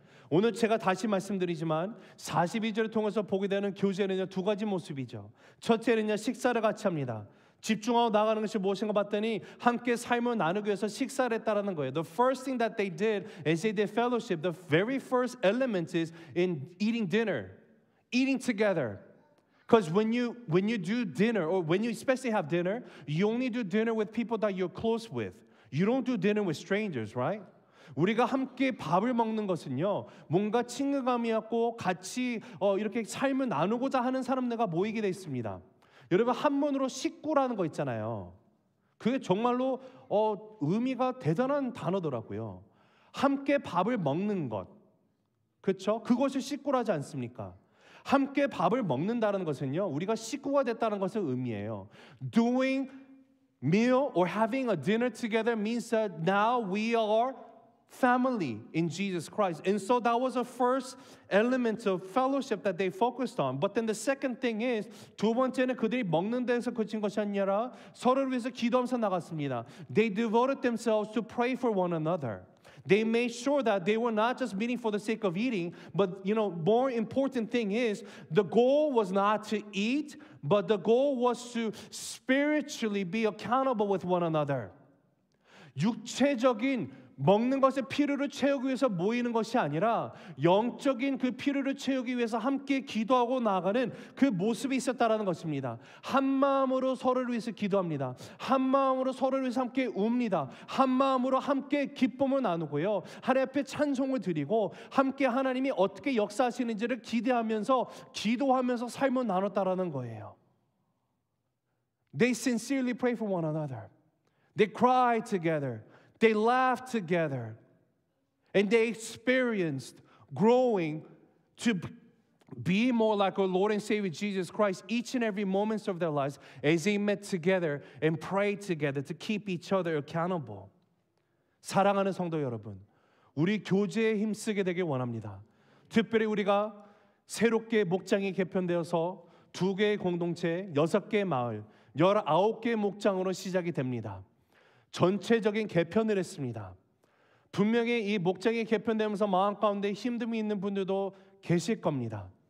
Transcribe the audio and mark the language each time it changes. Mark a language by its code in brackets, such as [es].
[ko] 오늘 제가 다시 말씀드리지만 42절을 통해서 보게 되는 교제는요, 두 가지 모습이죠. 첫째는요, 식사를 같이 합니다. 집중하고 나가는 것이 무엇인가 봤더니 함께 삶을 나누기 위해서 식사를 했다라는 거예요. [en] The first thing that they did is they did fellowship. The very first element is in eating dinner, eating together. Because when you do dinner, or when you especially have dinner, you only do dinner with people that you're close with. You don't do dinner with strangers, right? [ko] 우리가 함께 밥을 먹는 것은요, 뭔가 친근감이었고 같이 이렇게 삶을 나누고자 하는 사람들과 모이게 돼 있습니다. 여러분, 한문으로 식구라는 거 있잖아요. 그게 정말로 의미가 대단한 단어더라고요. 함께 밥을 먹는 것, 그렇죠? 그것이 식구라지 않습니까? 함께 밥을 먹는다는 것은요, 우리가 식구가 됐다는 것을 의미해요. [en] Doing meal or having a dinner together means that now we are family in Jesus Christ. And so that was the first element of fellowship that they focused on. But then the second thing is, [ko] 두 번째는 그들이 먹는 데서 그친 것이 아니라 서로를 위해서 기도하면서 나갔습니다. [en] They devoted themselves to pray for one another. They made sure that they were not just meeting for the sake of eating, but more important thing is the goal was not to eat, but the goal was to spiritually be accountable with one another. [ko] 육체적인 먹는 것의 필요를 채우기 위해서 모이는 것이 아니라 영적인 그 필요를 채우기 위해서 함께 기도하고 나아가는 그 모습이 있었다라는 것입니다. 한 마음으로 서로를 위해서 기도합니다. 한 마음으로 서로를 위해서 함께 웁니다. 한 마음으로 함께 기쁨을 나누고요, 하나님 앞에 찬송을 드리고 함께 하나님이 어떻게 역사하시는지를 기대하면서 기도하면서 삶을 나눴다라는 거예요. [en] They sincerely pray for one another. They cry together. They laughed together, and they experienced growing to be more like our Lord and Savior Jesus Christ each and every moment of their lives as they met together and prayed together to keep each other accountable. [ko] 사랑하는 성도 여러분, 우리 교제에 힘쓰게 되길 원합니다. 특별히 우리가 새롭게 목장이 개편되어서 2개의 공동체, 6개의 마을, 19개의 목장으로 시작이 됩니다. 전체적인 개편을 했습니다. 분명히 이 목장이 개편되면서 마음 가운데 힘듦이 있는 분들도 계실 겁니다.